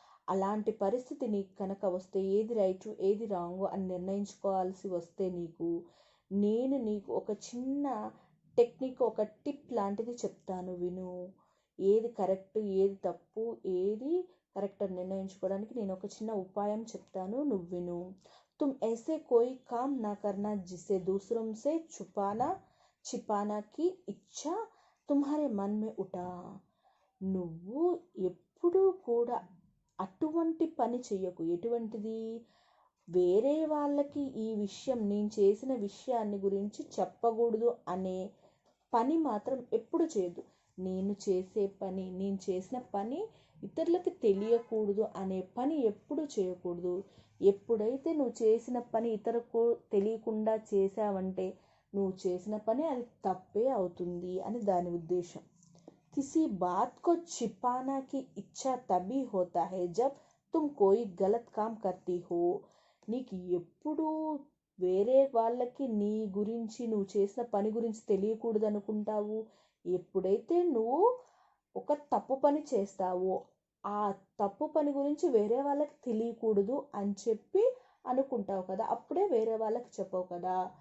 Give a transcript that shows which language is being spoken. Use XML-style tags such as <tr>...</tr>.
<te>అలాంటి పరిస్థితి నీకు కనుక వస్తే, ఏది రైట్ ఏది రాంగ్ అని నిర్ణయించుకోవాల్సి వస్తే నేను నీకు ఒక చిన్న టెక్నిక్, ఒక టిప్ లాంటిది చెప్తాను విను. ఏది కరెక్ట్, ఏది తప్పు, ఏది కరెక్ట్ అని నిర్ణయించుకోవడానికి నేను ఒక చిన్న ఉపాయం చెప్తాను, నువ్వు విను.</te> <hi>తుమ్ ऐसे कोई काम ना करना जिसे दूसरों से छिपाना की इच्छा तुम्हारे मन में उठा.</hi> <te>నువ్వు ఎప్పుడూ కూడా అటువంటి పని చెయ్యకు. ఎటువంటిది? వేరే వాళ్ళకి ఈ విషయం, నేను చేసిన విషయాన్ని గురించి చెప్పకూడదు అనే పని మాత్రం ఎప్పుడు చేయదు. నేను చేసిన పని ఇతరులకి తెలియకూడదు అనే పని ఎప్పుడు చేయకూడదు. ఎప్పుడైతే నువ్వు చేసిన పని ఇతరులకు తెలియకుండా చేసావంటే నువ్వు చేసిన పని అది తప్పే అవుతుంది అని దాని ఉద్దేశం.</te> <hi>किसी बात को छिपाना की इच्छा तभी होता है जब तुम कोई गलत काम करती हो.</hi> <te>నీకు ఎప్పుడు వేరే వాళ్ళకి నీ గురించి, నువ్వు చేసిన పని గురించి తెలియకూడదు అనుకుంటావు ఎప్పుడైతే నువ్వు ఒక తప్పు పని చేస్తావో. ఆ తప్పు పని గురించి వేరే వాళ్ళకి తెలియకూడదు అని చెప్పి అనుకుంటావు కదా, అప్పుడే వేరే వాళ్ళకి చెప్పవు కదా.</te>